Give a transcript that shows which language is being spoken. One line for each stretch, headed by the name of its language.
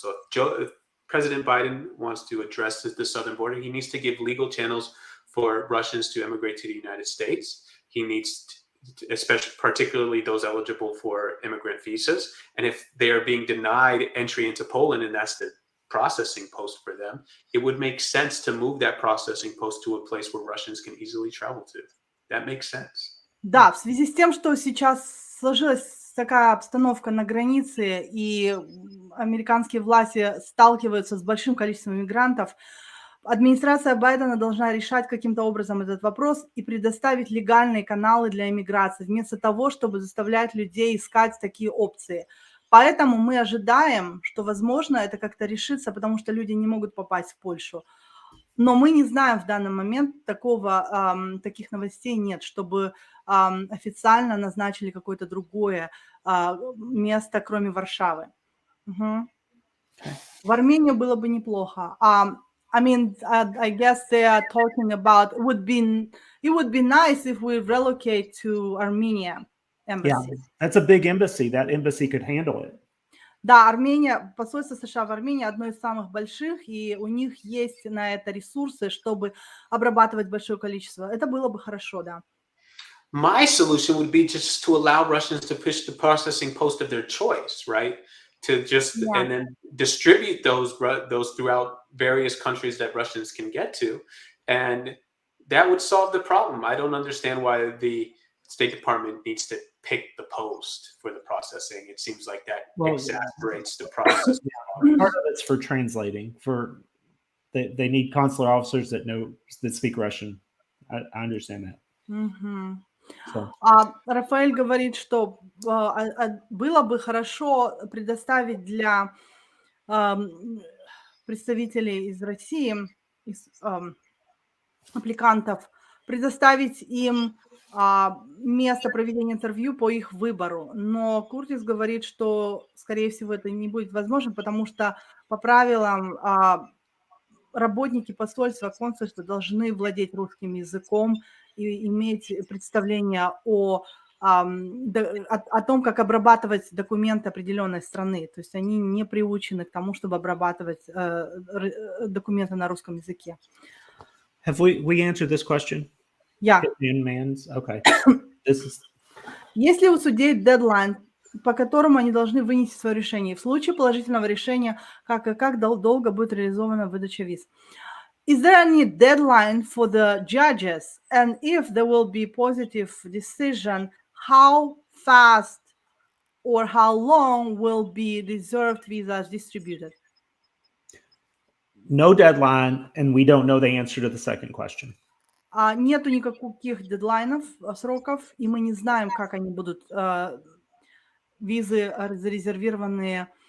English: So if President Biden wants to address the southern border, he needs to give legal channels for Russians to immigrate to the United States. He needs particularly those eligible for immigrant visas. And if they are being denied entry into Poland, and that's the processing post for them, it would make sense to move that processing post to a place where Russians can easily travel to. That makes sense.
Russian: Да, в связи с тем, что сейчас сложилась такая обстановка на границе, и американские власти сталкиваются с большим количеством мигрантов, администрация Байдена должна решать каким-то образом этот вопрос и предоставить легальные каналы для иммиграции, вместо того, чтобы заставлять людей искать такие опции. Поэтому мы ожидаем, что, возможно, это как-то решится, потому что люди не могут попасть в Польшу. Но мы не знаем в данный момент таких новостей нет, чтобы официально назначили какое-то другое место, кроме Варшавы. Мгм. В Армению было бы неплохо.
English: I mean, I guess they are talking about it would be nice if we relocate to Armenia Yeah, embassy. that's a big embassy. That embassy could handle it.
Russian: Да, Армения, посольство США в Армении одно из самых больших, и у них есть на это ресурсы, чтобы обрабатывать большое количество. Это было бы хорошо, да.
English: My solution would be just to allow Russians to push the processing post of their choice, right? To just Yeah. and then distribute those throughout various countries that Russians can get to, and that would solve the problem. I don't understand why the State Department needs to pick the post for the processing. It seems like that Well, exasperates the process. Part of it's for translating. They need consular officers that speak Russian. I understand that. Мгм. So
Russian: Рафаэль говорит, что было бы хорошо предоставить для представителей из России, из аппликантов, предоставить им место проведения интервью по их выбору. Но Куртис говорит, что, скорее всего, это не будет возможно, потому что по правилам работники посольства, консульства должны владеть русским языком и иметь представление о том, как обрабатывать документы определенной страны. То есть они не приучены к тому, чтобы обрабатывать документы на русском языке.
English: have we answered this question? Yeah. Man's? Okay. This is
Russian: Есть ли у судей дедлайн, по которому они должны вынести свое решение? В случае положительного решения, как долго будет реализована выдача виз?
English: Is there any deadline for the judges? And if there will be positive decision, how fast or how long will be reserved visas distributed? no deadline, and we don't know the answer to the second question.
Russian: Нету никаких дедлайнов, сроков, и мы не знаем, как они будут визы зарезервированные